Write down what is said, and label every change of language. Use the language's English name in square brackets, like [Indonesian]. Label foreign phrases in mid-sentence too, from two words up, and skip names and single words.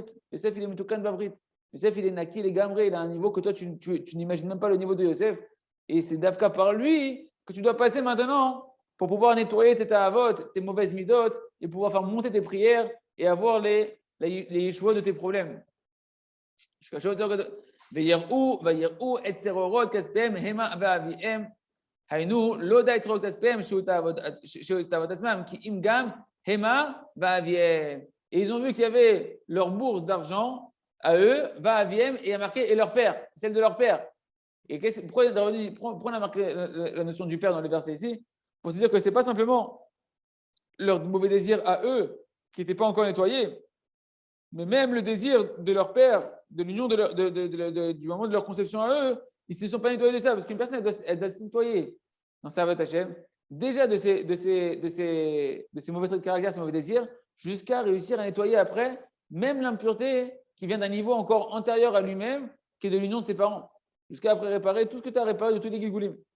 [French] Yosef, il est [Hebrew] מתוקן בברית. [French] Yosef, il est naki, il est gamré. Il a un niveau que toi, tu n'imagines même pas le niveau de Yosef. Et c'est d'Afka par lui que tu dois passer maintenant pour pouvoir nettoyer tes avot, tes mauvaises midotes, et pouvoir faire monter tes prières et avoir les yeshuot de tes problèmes. [Hebrew] ויראו את צרורות כספיהם המה ואביהם, היינו לא די צרורות כספיהם שהוא תאוות עצמם, כי אם גם המה ואביהם. [French] Et ils ont vu qu'il y avait leur bourse d'argent à eux, ואביהם, et il y a marqué et leur père, celle de leur père. Et pourquoi on a marqué la notion du père dans le verset ici? Pour te dire que ce n'est pas simplement leur mauvais désir à eux qui n'étaient pas encore nettoyés, mais même le désir de leur père, de l'union du moment de leur conception à eux, ils ne se sont pas nettoyés de ça, parce qu'une personne, elle doit se nettoyer dans sa [Hebrew] עבודת השם, [French] déjà de ses mauvais traits de caractère, ses mauvais désirs, jusqu'à réussir à nettoyer après, même l'impureté qui vient d'un niveau encore antérieur à lui-même, qui est de l'union de ses parents, jusqu'à après réparer tout ce que tu as réparé de tous les gilgoulim.